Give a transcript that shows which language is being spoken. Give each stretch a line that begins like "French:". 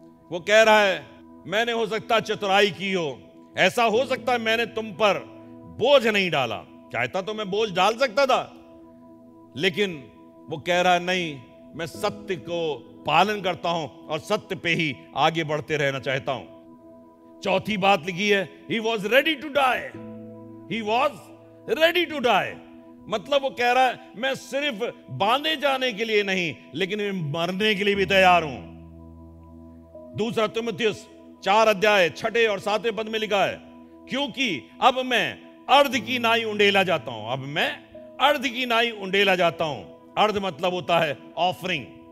Hindi: वो कह रहा है, मैंने हो सकता चतुराई की हो, ऐसा हो सकता है मैंने तुम पर बोझ नहीं डाला। चाहता तो मैं बोझ डाल सकता था, लेकिन वो कह रहा है, नहीं, मैं सत्य को पालन करता हूं और सत्य पे ही आगे बढ़ते रहना चाहता हूं। चौथी बात लिखी है,
English: he was ready to die, he was ready to die।
Hindi: मतलब वो कह रहा है, मैं सिर्फ बांधे जाने के लिए नहीं, लेकिन मैं मरने के लिए भी तैयार हूं। दूसरा तीमुथियुस 4 अध्याय 6 और 7 पद में लिखा है, क्योंकि अब मैं अर्ध की नाई उंडेला जाता हूं। अब मैं अर्ध की नाई उंडेला जाता हूं। अर्ध मतलब होता है ऑफरिंग।